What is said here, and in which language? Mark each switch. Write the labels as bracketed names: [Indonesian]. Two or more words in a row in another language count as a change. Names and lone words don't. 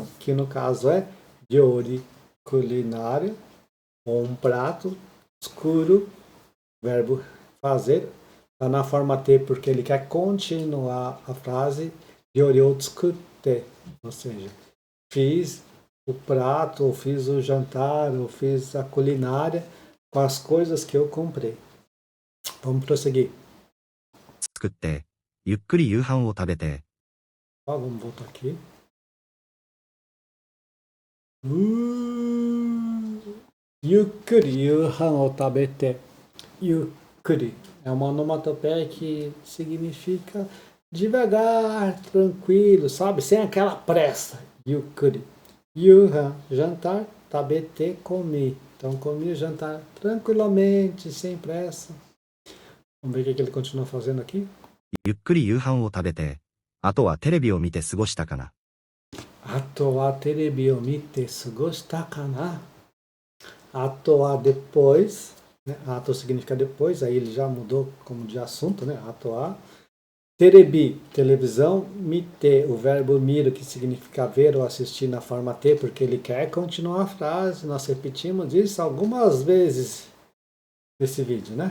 [Portuguese] Que no caso é ryori, culinária, ou um prato, escuro, verbo fazer, está na forma T porque ele quer continuar a frase [Japanese] 料理を作って, [Portuguese] ou seja, fiz o prato, ou fiz o jantar, ou fiz a culinária com as coisas que eu comprei. Vamos prosseguir. [Japanese] 作って、ゆっくり夕飯を食べて、 [Portuguese] Ó, vamos voltar aqui. [Japanese] ゆっくり夕飯を食べて. [Portuguese] Yukkuri é uma onomatopeia que significa devagar, tranquilo, sabe? Sem aquela pressa. Yukkuri. Yuhan, jantar. Tabete, comi. Então, comi o jantar tranquilamente, sem pressa. Vamos ver o que ele continua fazendo aqui. [Japanese] ゆっくり夕飯を食べて、あとはテレビを見て過ごしたかな。あとはテレビを見て過ごしたかな? あとは [Portuguese] depois, né? Ato significa depois, aí ele já mudou como de assunto, né? [Japanese] あとは. [Portuguese] Terebi, televisão. Mite, o verbo miro, que significa ver ou assistir na forma T, porque ele quer continuar a frase. Nós repetimos isso algumas vezes nesse vídeo, né?